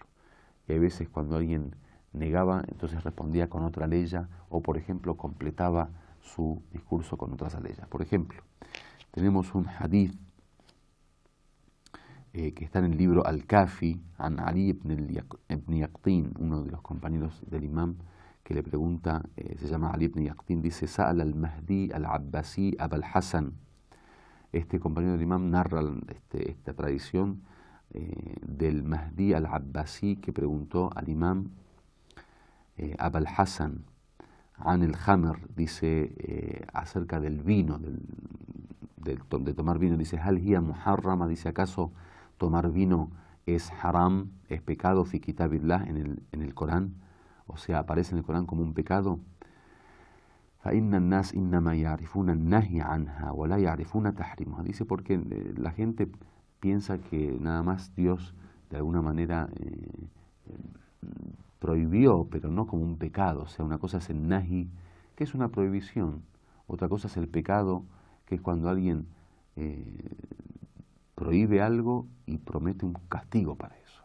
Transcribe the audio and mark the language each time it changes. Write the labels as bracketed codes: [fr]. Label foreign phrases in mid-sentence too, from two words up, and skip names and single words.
[es] Y hay veces cuando alguien negaba, entonces respondía con otra leya, o por ejemplo completaba su discurso con otras leyes. Por ejemplo, tenemos un hadith que está en el libro Al-Kafi, an Ali ibn Yaqtin, uno de los compañeros del imam, que le pregunta, se llama Ali ibn Yaqtin, dice, Sa'al al-Mahdi al-Abbasi Abul Hasan. Este compañero del imam narra esta tradición del Mahdi al-Abbasi, que preguntó al imam Abul Hasan [ar] عن الخمر, [es] dice acerca del vino, de tomar vino, dice, [ar] هل هي محرمة, [es] dice, ¿acaso tomar vino es haram, es pecado, [ar] في كتاب الله, [es] en el Corán? O sea, aparece en el Corán como un pecado. [ar] فَإِنَّ النَّاسِ إِنَّمَا يَعْرِفُونَ النَّهْيَ عَنْهَا وَلَا يَعْرِفُونَ تَحْرِيمَهَا. [es] Dice, porque la gente piensa que nada más Dios de alguna manera prohibió, pero no como un pecado. O sea, una cosa es el nahi, que es una prohibición. Otra cosa es el pecado, que es cuando alguien prohíbe algo y promete un castigo para eso.